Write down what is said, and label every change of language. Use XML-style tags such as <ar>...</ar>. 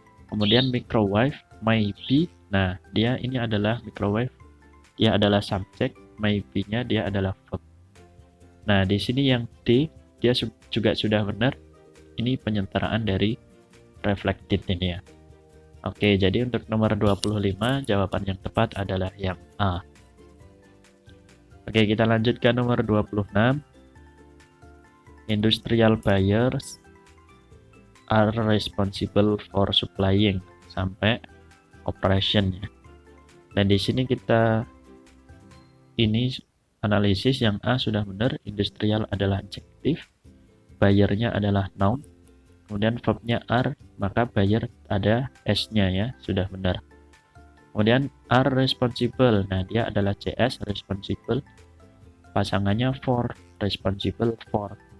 <id>Kemudian microwave, maybe. Nah, dia ini adalah microwave, dia adalah subjek, maybe-nya dia adalah verb. Nah, di sini yang D, dia juga sudah benar. Ini penyentaraan dari reflected ini ya. Oke, jadi untuk nomor 25, jawaban yang tepat adalah yang A. Oke, kita lanjut ke nomor 26.</id> <en>Industrial buyers are responsible for supplying</en> <id>sampai</id> <en>operation ya.</en> <id>Dan di sini kita ini analisis yang A sudah benar, industrial adalah adjektif, buyer-nya adalah noun, kemudian verb-nya are, maka buyer ada S-nya ya, sudah benar. Kemudian</id> <en>are responsible,</en> <id>nah dia adalah CS, responsible, pasangannya for,</id> <en>responsible for.</en>